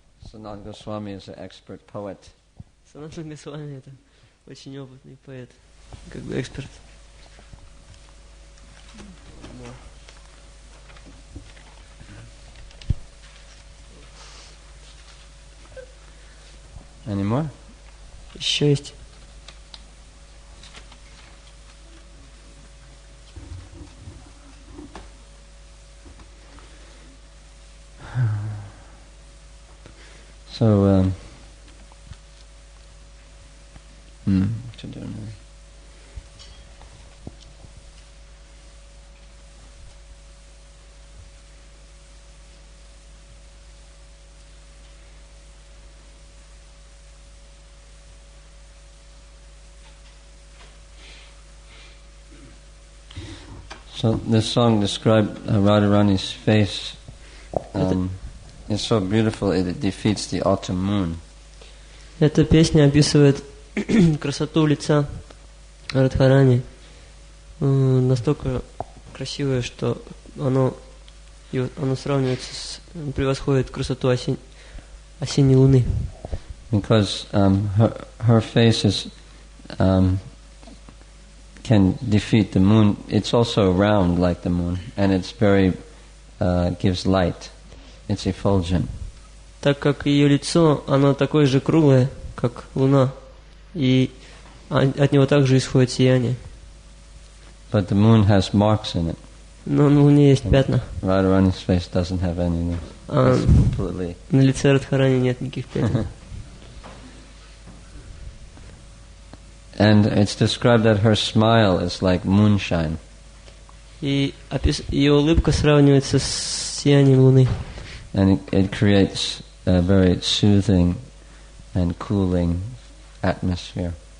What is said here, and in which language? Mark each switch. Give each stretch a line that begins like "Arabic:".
English: Sanat Goswami is an expert poet.
Russian: Санатан Госвами это очень опытный поэт, как бы эксперт.
English: Any more?
Russian: Еще есть.
English: So, what you doing there? So this song described Radharani's face. It's so beautiful it defeats the autumn moon.
Russian: Эта песня описывает красоту лица Радхарани. Настолько красивое, что оно сравнивается превосходит красоту осенней луны.
English: Because her face is can defeat the moon. It's also round like the moon, and it's very gives light. It's effulgent.
Russian: Так как ее лицо, оно такое же круглое, как луна, и от него также исходит сияние.
English: But the moon has marks in it.
Russian: Но на луне есть пятна.
English: Radharani's face doesn't have any. It's completely.
Russian: На лице Радхарани нет никаких пятен.
English: And it's described that her smile is like moonshine.
Russian: И ее улыбка сравнивается с сиянием луны.
English: And it creates a very soothing and cooling atmosphere.